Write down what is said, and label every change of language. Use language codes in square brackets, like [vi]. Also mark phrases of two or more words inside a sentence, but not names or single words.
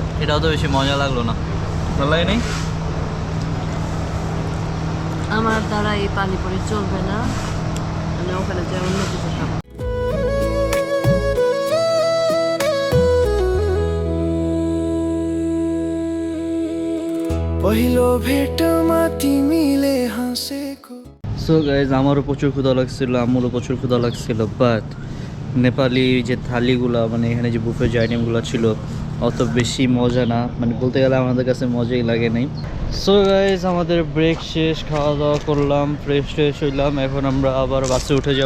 [bn] এটাও তো বেশি মজা লাগলো না, ভালো লাগে নাই। আমার দ্বারা এই পানিপুরি চলবে না, আমি ওখানে যাই অন্য কিছু খাবো। [ne] पहिलो भेटमा तिमीले हाँसेको। [en] so guys, [bn] আমারও প্রচুর ক্ষুধা লাগছিল, আমারও প্রচুর ক্ষুধা লাগছিল, বাট নেপালি যে থালিগুলো, মানে এখানে যে বুফে যে আইটেমগুলো ছিল, অত বেশি মজা না, মানে বলতে গেলে আমাদের কাছে মজাই লাগে নাই। [en] so guys, [bn] আমাদের ব্রেক শেষ, খাওয়া দাওয়া করলাম, ফ্রেশ ট্রেশ হইলাম, এখন আমরা আবার বাসে উঠে যাব।